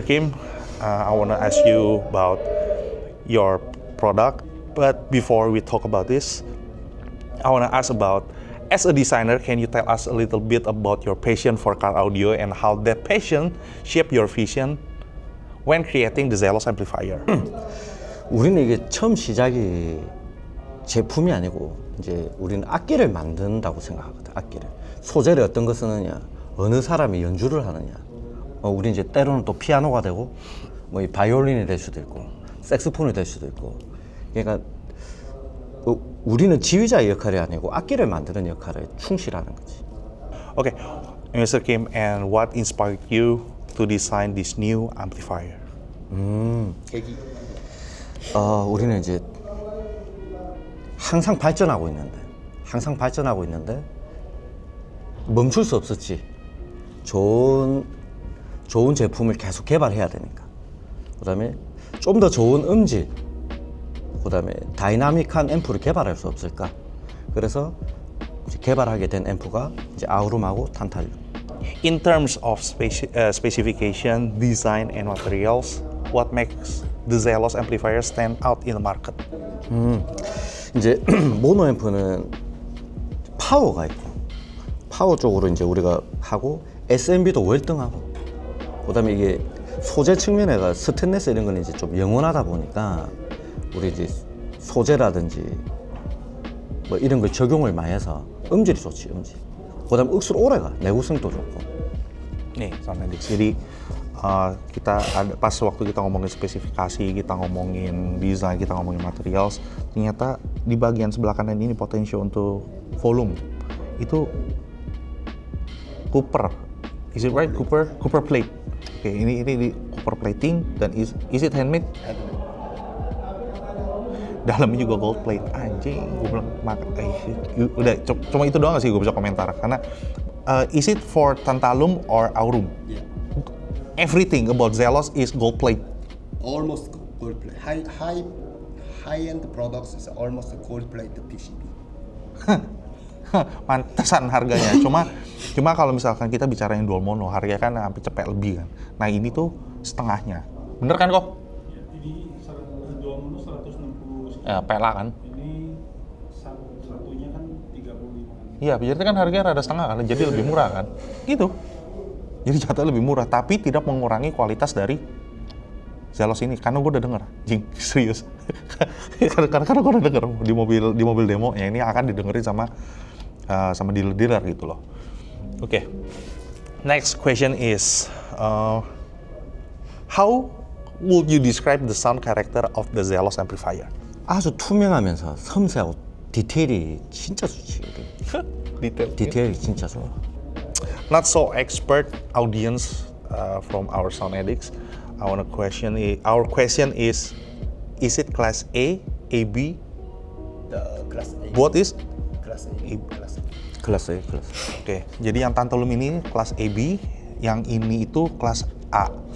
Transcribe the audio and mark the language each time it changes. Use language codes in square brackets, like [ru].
[en] Kim, I wanna ask you about your product. But before we talk about this, I wanna ask about, as a designer, can you tell us a little bit about your passion for car audio and how that passion shaped your vision when creating the Zelos amplifier? [ko] 우리는 이게 처음 시작이 제품이 아니고 이제 우리는 악기를 만든다고 생각하거든. 악기를. 소재를 어떤 거 쓰느냐, 어느 사람이 연주를 하느냐. 우리 이제 때로는 또 피아노가 되고 뭐 이 바이올린이 될 수도 있고 색소폰이 될 수도 있고 그러니까 우리는 지휘자의 역할이 아니고 악기를 만드는 역할에 충실하는 거지. [en] Okay, Mr. Kim, and what inspired you to design this new amplifier? [ko] 계기. 우리는 이제 항상 발전하고 있는데 멈출 수 없었지. 좋은 제품을 계속 개발해야 되니까. 그다음에 좀 더 좋은 음질, 그다음에 다이나믹한 앰프를 개발할 수 없을까. 그래서 이제 개발하게 된 앰프가 이제 아우룸하고 탄탈륨. [en] In terms of specification, design, and materials, what makes the Zelos amplifier stand out in the market? [ko] 이제 모노 앰프는 파워가 있고, 파워 쪽으로 이제 우리가 하고, SMB도 월등하고, 그다음에 이게 소재 측면에가 스테인리스 이런 거는 이제 좀 영원하다 보니까 우리 이제 소재라든지 뭐 이런 걸 적용을 많이 해서 음질이 좋지, 음질. 그다음에 억수로 오래가, 내구성도 좋고. [id] Nih, Sonedix. Jadi kita ada pas waktu kita ngomongin spesifikasi, kita ngomongin desain, kita ngomongin materials, ternyata di bagian sebelah kanan ini potensi untuk volume itu Cooper. [en] Is it right? [id] Cooper plate. Oke, ini di Cooper plating dan [en] is it handmade? [id] Dalamnya juga gold plate. Anjing, gue bilang udah cuma itu doang sih gue bisa komentar karena [en] is it for tantalum or aurum? Yeah. Everything about Zelos is gold plate. Almost gold plate. High-end products is almost a gold plate PCB. [id] Pantesan harganya. Cuma kalau misalkan kita bicara yang dual mono, harganya kan hampir cepet lebih kan. Nah ini tuh setengahnya. Bener kan kok? Ya, ini dual mono 160 Ya, pela kan? Ini satunya kan 35 kan. Iya, jadi kan harganya rada setengah kan, jadi lebih murah kan? Gitu. Jadi jatuh lebih murah, tapi tidak mengurangi kualitas dari Zelos ini. Karena gue udah denger, jing, serius. karena gue udah denger di mobil demo, ya ini akan didengerin sama dealer-dealer gitu loh. Oke. [en] Next question is, how would you describe the sound character of the Zelos amplifier? [ko] 아주 투명하면서 섬세하고 디테일이 진짜 좋지. 디테일이 진짜 좋아. [en] Not so expert audience from our sound addicts. Our question is it class A, AB? The class A. What is? Class A. Class A. [ko] 클래스. [id] Oke, jadi yang tantalum ini kelas AB, yang ini itu kelas A.